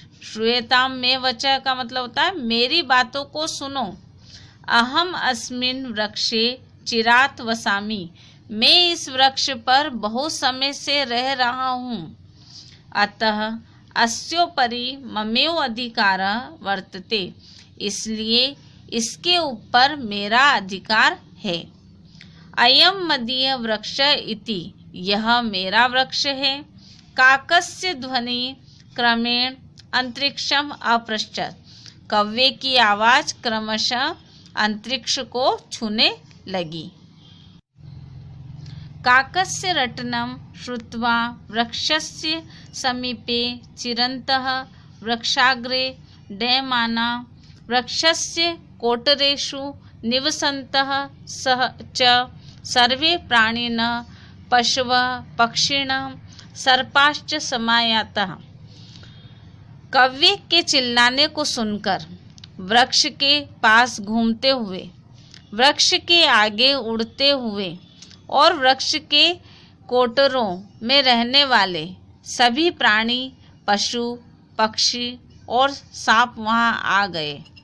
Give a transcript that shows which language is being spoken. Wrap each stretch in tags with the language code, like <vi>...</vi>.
<hi>श्रूयताम में वचा का मतलब होता है मेरी बातों को सुनो।</hi> <sa>अहम अस्मिन् वृक्षे चिरात वसामि।</sa> <hi>मैं इस वृक्ष पर बहुत समय से रह रहा हूँ।</hi> <sa>अतः अस्योपरि ममेव अधिकारः वर्तते।</sa> <hi>इसलिए इसके ऊपर मेरा अधिकार है।</hi> <sa>अयम मदीय वृक्ष इति।</sa> <hi>यह मेरा वृक्ष है।</hi> <sa>काकस्य ध्वनि क्रमेण अंतरिक्षम अपृच्छत्।</sa> <hi>कौवे की आवाज क्रमशः अंतरिक्ष को छूने लगी।</hi> <sa>काकस्य रटनं श्रुत्वा वृक्षस्य समीपे चिरन्तः वृक्षाग्रे डयमाना वृक्षस्य कोटरेषु निवसन्तः च सर्वे प्राणिनः पशवः पक्षिणः सर्पाश्च समायातः।</sa> <hi>कौवे के चिल्लाने को सुनकर वृक्ष के पास घूमते हुए, वृक्ष के आगे उड़ते हुए और वृक्ष के कोटरों में रहने वाले सभी प्राणी, पशु, पक्षी और सांप वहां आ गए।</hi>